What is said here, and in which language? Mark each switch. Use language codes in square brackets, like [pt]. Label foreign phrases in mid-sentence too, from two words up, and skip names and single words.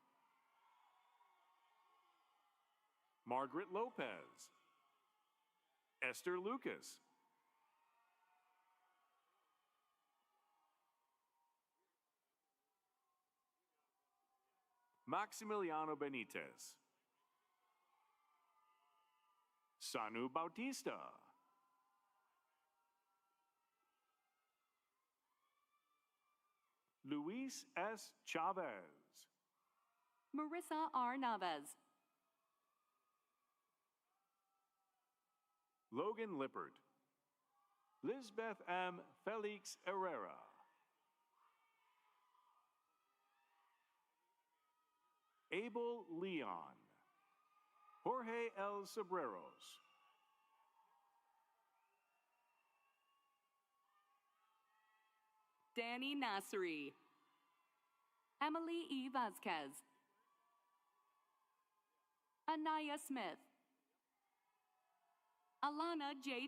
[en] Margaret Lopez, Esther Lucas, Maximiliano Benitez, Sanu Bautista, Luis S. Chavez, Marissa R. Navez, Logan Lippert, Lisbeth M. Felix Herrera, Abel Leon, Jorge L. Sobreros, Danny Nasri, Emily E. Vasquez, Anaya Smith, Alana J.